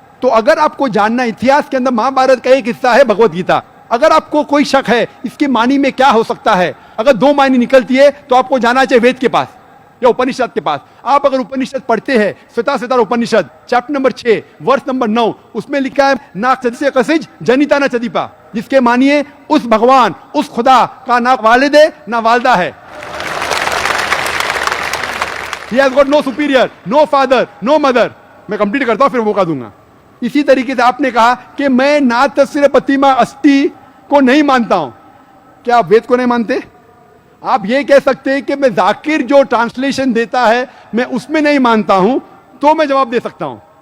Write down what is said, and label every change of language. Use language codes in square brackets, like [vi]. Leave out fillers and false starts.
[hi] तो अगर आपको जानना इतिहास के अंदर महाभारत का एक हिस्सा है भगवत गीता, अगर आपको कोई शक है इसके मानी में क्या हो सकता है, अगर 2 मानी निकलती है तो आपको जाना चाहिए वेद के पास या उपनिषद के पास। आप अगर उपनिषद पढ़ते हैं श्वेताश्वतर उपनिषद चैप्टर नंबर 6 वर्स नंबर 9, उसमें लिखा है [sa] ना सदस्य कसिज जनिता ना चदीपा, [hi] जिसके मानिए उस भगवान उस खुदा का ना वालिद है ना वालदा है। [en] He has got no superior, no father, no mother। [hi] मैं कंप्लीट करता हूं फिर मौका दूंगा। इसी तरीके से आपने कहा कि मैं ना तस्वीर प्रतिमा अस्थि को नहीं मानता हूं। क्या आप वेद को नहीं मानते? आप ये कह सकते हैं कि मैं जाकिर जो ट्रांसलेशन देता है मैं उसमें नहीं मानता हूं, तो मैं जवाब दे सकता हूं।